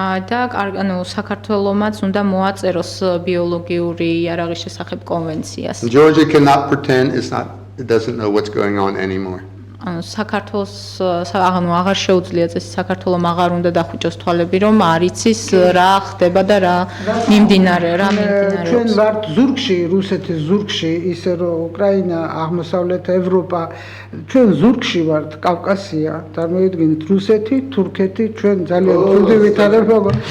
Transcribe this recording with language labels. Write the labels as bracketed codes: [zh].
[ka] და საქართველომაც უნდა მოაწეროს ბიოლოგიური იარაღის შესახებ კონვენციას. [en] Georgia cannot pretend it doesn't know what's going on anymore. [ka] საქართველოს აღარ შეუძლია წესი საქართველოს აღარ უნდა დახუჭოს თვალები რომ არ იცის რა ხდება და რა მიმდინარეობს. ჩვენ ვართ ზურგში, რუსეთის ზურგში, ისე რომ უკრაინა, აღმოსავლეთ ევროპა, ჩვენ ზურგში ვართ, კავკასია, წარმოიდგინეთ რუსეთი, თურქეთი, ჩვენ ძალიან ძველი ვითარებობა.